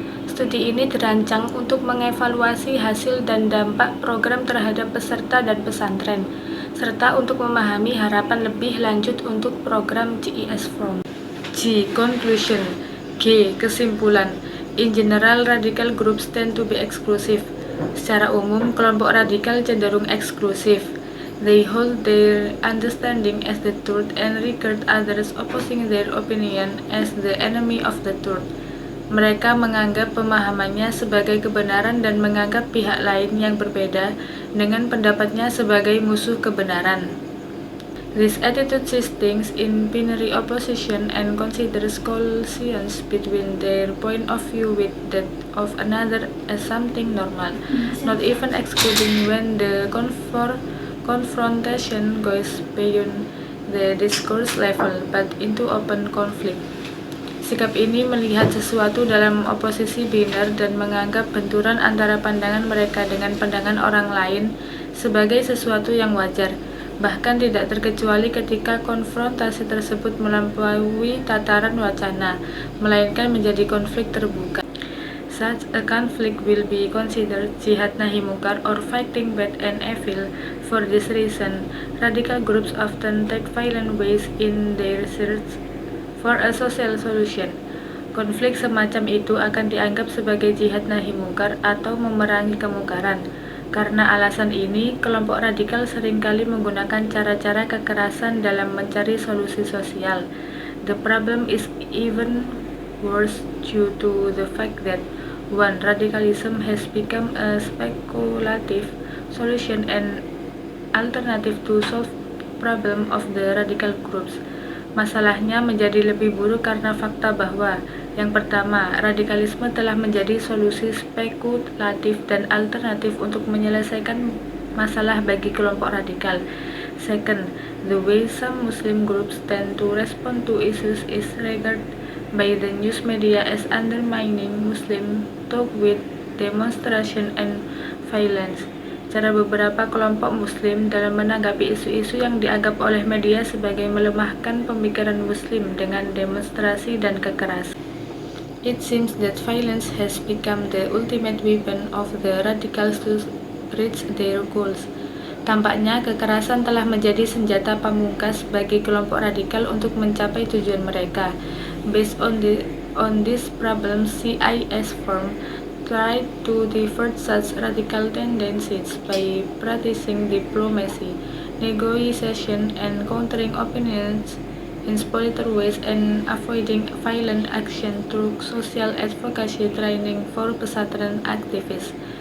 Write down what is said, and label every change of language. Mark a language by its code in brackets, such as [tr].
[id] Studi ini dirancang untuk mengevaluasi hasil dan dampak program terhadap peserta dan pesantren, serta untuk memahami harapan lebih lanjut untuk program GES From. G. [en] Conclusion. [id] G. Kesimpulan. [en] In general, radical groups tend to be exclusive. [id] Secara umum, kelompok radikal cenderung eksklusif. [en] They hold their understanding as the truth and regard others opposing their opinion as the enemy of the truth. [id] Mereka menganggap pemahamannya sebagai kebenaran dan menganggap pihak lain yang berbeda dengan pendapatnya sebagai musuh kebenaran. [en] This attitude sees things in binary opposition and considers collisions between their point of view with that of another as something normal, not even excluding when the confrontation goes beyond the discourse level, but into open conflict. [id] Sikap ini melihat sesuatu dalam oposisi binar dan menganggap benturan antara pandangan mereka dengan pandangan orang lain sebagai sesuatu yang wajar, bahkan tidak terkecuali ketika konfrontasi tersebut melampaui tataran wacana, melainkan menjadi konflik terbuka. [en] Such a conflict will be considered jihad nahi mungkar or fighting bad and evil. For this reason, radical groups often take violent ways in their search for a social solution. [id] Konflik semacam itu akan dianggap sebagai jihad nahi mungkar atau memerangi kemungkaran. Karena alasan ini, kelompok radikal seringkali menggunakan cara-cara kekerasan dalam mencari solusi sosial. [en] The problem is even worse due to the fact that 1. Radicalism has become a speculative solution and alternative to solve problem of the radical groups. [id] Masalahnya menjadi lebih buruk karena fakta bahwa yang pertama, radikalisme telah menjadi solusi spekulatif dan alternatif untuk menyelesaikan masalah bagi kelompok radikal. [en] Second, the way some Muslim groups tend to respond to issues is regarded by the news media as undermining Muslim talk with demonstration and violence. [id] Cara beberapa kelompok Muslim dalam menanggapi isu-isu yang dianggap oleh media sebagai melemahkan pemikiran Muslim dengan demonstrasi dan kekerasan. [en] It seems that violence has become the ultimate weapon of the radicals to reach their goals. [id] Tampaknya kekerasan telah menjadi senjata pamungkas bagi kelompok radikal untuk mencapai tujuan mereka. [en] Based on this problem, CIS From tried to divert such radical tendencies by practicing diplomacy, negotiation, and countering opinions in spoliter ways and avoiding violent action through social advocacy training for pesantren activists.